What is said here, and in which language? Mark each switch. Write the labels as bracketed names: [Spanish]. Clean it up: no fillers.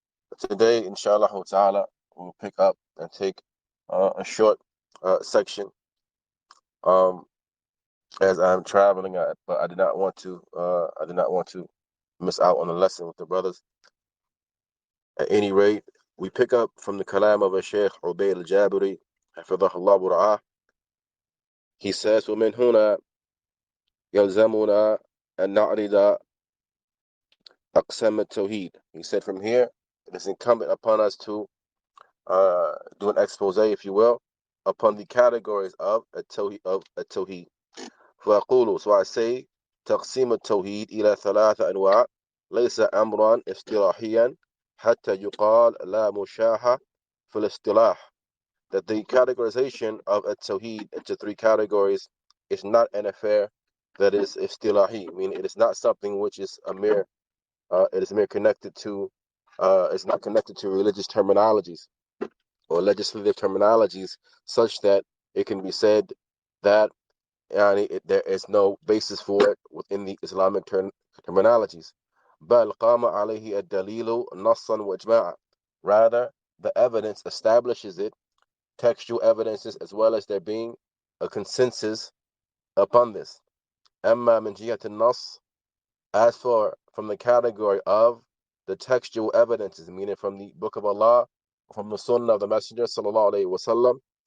[English] But today, [Arabic] inshallah ta'ala, [English] we'll pick up and take a short section as I'm traveling, but I did not want to miss out on the lesson with the brothers. At any rate, we pick up from the kalam of a Shaykh Ubaid Al Jabirī, [Arabic] حفظه الله ورعاه. [English] He says, [Arabic] وَمِنْ هُنَا يَلْزَمُنَا أَنْ نَعْرِضَ أقسام التوحيد. [English] He said from here, it is incumbent upon us to do an expose, if you will, upon the categories of التوحيد. [Arabic] فأقول, [English] so I say, [Arabic] تقسيم التوحيد إلى ثلاثة أنواع ليس أمرا اصطلاحيا حتى يقال لا مشاحة في الاصطلاح. [English] That the categorization of التوحيد into three categories is not an affair that is istilahi, meaning it is not something which is a mere it is mere connected to it's not connected to religious terminologies or legislative terminologies such that it can be said that there is no basis for it within the Islamic terminologies. [Arabic] بل قام عليه الدليل نصا وإجماعا. [English] Rather, the evidence establishes it, textual evidences, as well as there being a consensus upon this. [Arabic] أما من جهة النص, [English] as for from the category of the textual evidences, meaning from the Book of Allah, from the Sunnah of the Messenger [Arabic] sallallahu alaihi wasallam,